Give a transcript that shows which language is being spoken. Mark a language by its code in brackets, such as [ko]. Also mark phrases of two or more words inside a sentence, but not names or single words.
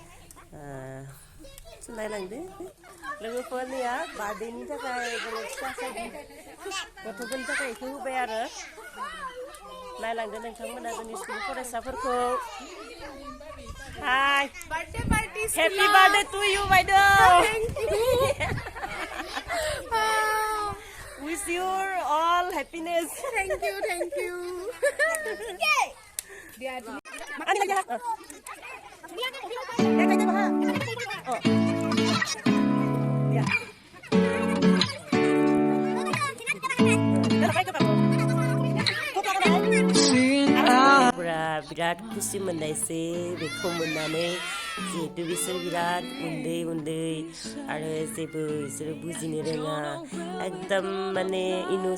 [brx] नायलांदो लोगोफोरनिया बार्थडेनि थाखाय फिसा गथ'फोरनि थाखाय बेखौ होबाय आरो नायलांदो नोंथांमोना जोंनि स्कुल फरायसाफोरखौ हाय [en] बर्थडे पार्टी happy birthday to you बायद' wish you all happiness thank you dia [brx] बिराद खुसि मोननायसै बेखौ मोननानै जिहेतु बिसोर बिराद उन्दै आरो जेबो बिसोरो बुजिनो रोङा एकदम माने